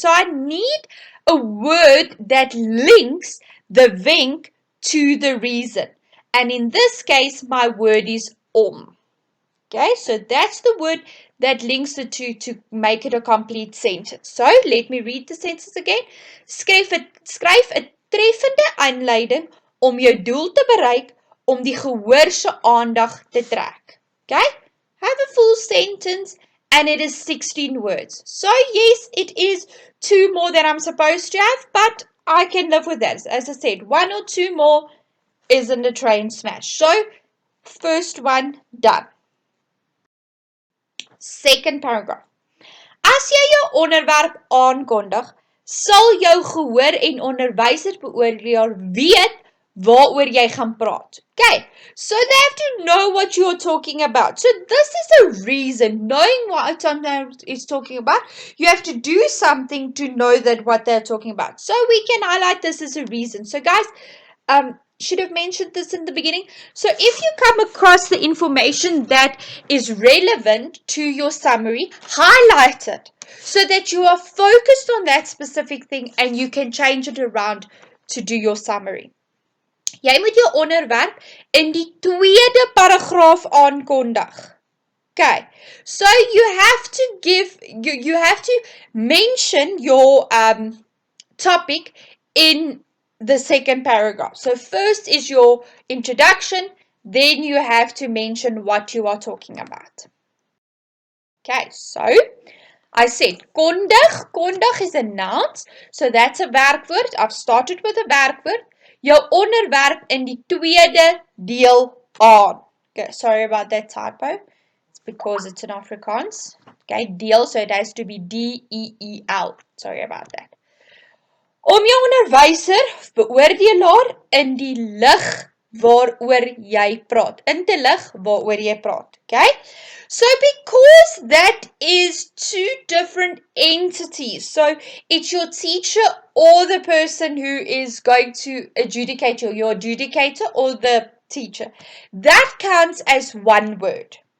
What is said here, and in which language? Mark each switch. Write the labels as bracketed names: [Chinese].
[English] So I need a word that links the wenk to the reason. And in this case, my word is om. Okay, so that's the word that links the two to make it a complete sentence. So let me read the sentence again. [Afrikaans] Skryf 'n treffende aanleiding om jou doel te bereik om die gehoor se aandag te trek. [English] Okay? Have a full sentence and it is 16 words. So yes, it is 2 more than I'm supposed to have, but I can live with that. As I said, 1 or 2 more isn't a train smash. So first one done. Second paragraph. [Afrikaans] As jy jou onderwerp aankondig, sal jou gehoor en onderwyser beoordelaar weet waaroor jy gaan praat. [English] Okay, so they have to know what you're talking about. So this is a reason, knowing what someone is talking about, you have to do something to know that what they're talking about. So we can highlight this as a reason. So guys, should have mentioned this in the beginning. So if you come across the information that is relevant to your summary, highlight it so that you are focused on that specific thing and you can change it around to do your summary. [Afrikaans] Jy moet jou onderwerp in die tweede paragraaf aankondig. [English] Okay, so you have to give, you have to mention your topic in the second paragraph. So first is your introduction, then you have to mention what you are talking about. Okay, so I said kondig. Kondig is a noun, so that's a werkwoord. I've started with a werkwoord. [Afrikaans] Jou onderwerp in die tweede deel aan. [English] Okay, sorry about that typo. It's because it's in Afrikaans. Okay, deel, so it has to be D-E-E-L. Sorry about that. [Afrikaans] Om jou onderwyser of beoordelaar in die lig waaroor jy praat. In te lig waaroor jy praat. [English] Okay? So because that is two different entities, so it's your teacher or the person who is going to adjudicate you, your adjudicator or the teacher, that counts as one word.